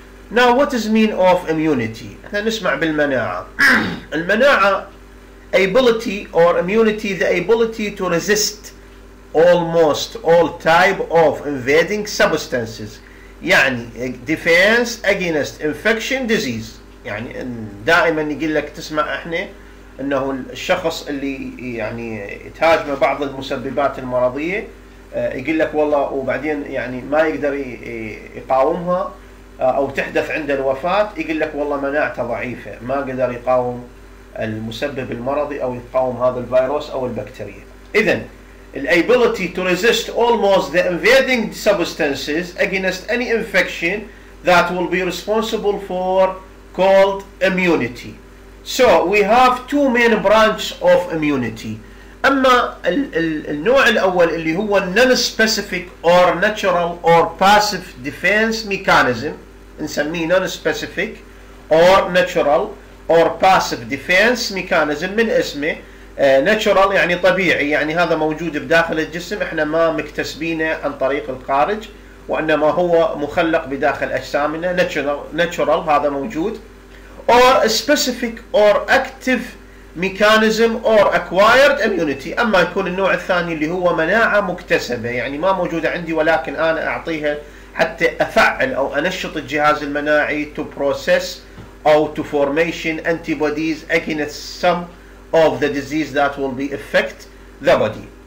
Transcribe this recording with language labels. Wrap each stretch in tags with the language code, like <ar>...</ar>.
<en>Now what is mean of immunity?</en> <ar>احنا نسمع بالمناعة.</ar> <en>المناعة ability or immunity, the ability to resist almost all type of invading substances. يعني defense against infection disease.</en> <ar>يعني دائما يقول لك تسمع احنا انه الشخص اللي يعني تهاجمه بعض المسببات المرضية يقول لك والله وبعدين يعني ما يقدر يقاومها او تحدث عنده الوفاة، يقول لك والله مناعته ضعيفة ما قدر يقاوم المسبب المرضي او يقاوم هذا الفيروس او البكتيريا.</ar> <en>اذن الability to resist almost the invading substances against any infection that will be responsible for called immunity. So we have two main branches of immunity.</en> <ar>أما النوع الأول اللي هو</ar> <en>non-specific or natural or passive defense mechanism، نسميه non-specific or natural or passive defense mechanism من اسمه.</en> <ar>natural يعني طبيعي، يعني هذا موجود بداخل الجسم، احنا ما مكتسبينه عن طريق الخارج وإنما هو مخلق بداخل أجسامنا. natural هذا موجود.</ar> <en>or specific or active mechanism or acquired immunity.</en> <ar>أما يكون النوع الثاني اللي هو مناعة مكتسبة، يعني ما موجودة عندي ولكن أنا أعطيها حتى أفعل أو أنشط الجهاز المناعي to process أو</ar> <en>to formation antibodies against some of the disease that will be affect the body.</en>